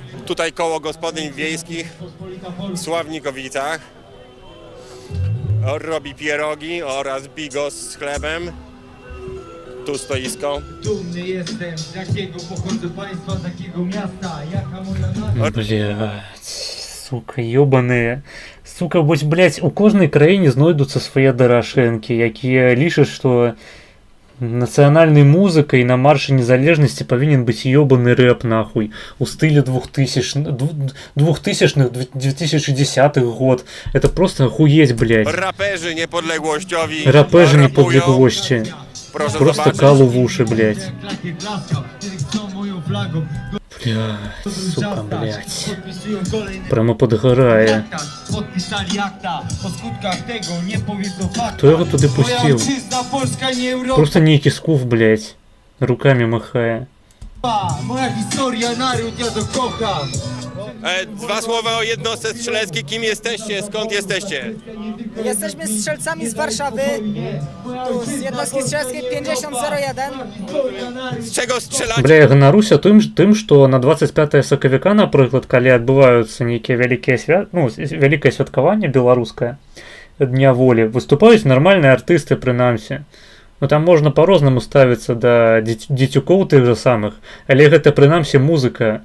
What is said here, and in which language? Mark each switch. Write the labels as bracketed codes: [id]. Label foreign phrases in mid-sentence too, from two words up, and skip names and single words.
[pl] Tutaj koło gospodyń wiejskich w Sławnikowicach robi pierogi oraz bigos z chlebem. Tu stoisko. Dumny jestem, z jakiego pochodzę państwa, z jakiego miasta, jaka moja nazwa. [ru] Блять, сука, ёбаные. Сука, [be] вось, блять, у кожнай краіне знойдуцца свае дарашэнкі, якія лічаць, што нацыянальнай музыкай на маршы незалежнасці павінен быць ёбаны рэп, нахуй, у стылі 2000-х, 2010-х год. [ru] Это просто охуеть, блять. [pl] Raperzy niepodległościowi. Raperzy rapują. niepodległości. Proszę [ru] Просто [pl] zobaczyć. [ru] калу в уши, блять. [pl] Klakier klaskał, kiedy chcą moją flagą. [ru] Блять, сука, блять. [pl] Podpisują kolejne [uk] Прямо подгорає. [pl] akta, podpisali akta, po skutkach tego nie powiedzą fakta. [uk] Хто його туди [pl] Moja [uk] пустив? [pl] ojczyzna, Polska, nie Europa. [ru] Просто некий скуф, блять. Руками махая. [pl] Moja historia, naród, ja to kocham. Dwa słowa o jednostce strzeleckiej. Kim jesteście? Skąd jesteście? Jesteśmy strzelcami z Warszawy, tu z jednostki strzeleckiej 5001. Z czego strzelacie? [be] Бля, я ганаруся тым, што на 25 сакавіка, напрыклад, калі адбываюцца нейкія вялікае святкаванне беларускае Дня волі, выступаюць нармальныя артысты, прынамсі. Ну там можна па-рознаму ставіцца да дзецюкоў тых жа самых, але гэта прынамсі музыка.